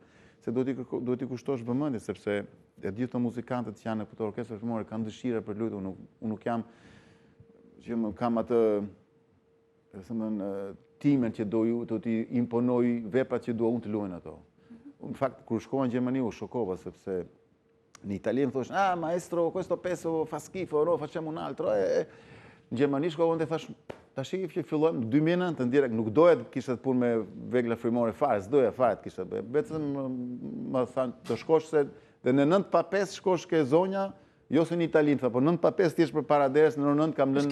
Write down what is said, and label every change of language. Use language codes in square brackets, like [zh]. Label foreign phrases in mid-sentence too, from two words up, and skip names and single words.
[sq] Se duhet i kushtosh vëmendje sepse e gjithë të muzikantët që janë në këto orkestra filmore kanë dëshira për lutë, unë nuk jam që më kam atë timen që do t'i imponoj veprat që dua unë të luajnë ato. Në fakt, kur shkova në Gjermani u shokova, sepse në Itali më thosh, [it] maestro, questo peso fa schifo, no, facciamo un altro. [sq] Në Gjermani shkova dhe thash, tash që fillojmë 2009 të direkt, nuk doja të kisha të punë me vegla frymore fare, s'doja fare të kisha bëj. Vetëm më thanë të shkosh se dhe në 9:05 shkosh ke zonja, jo se në Itali, po 9:05 ti je përpara derës, në 9 kam lënë.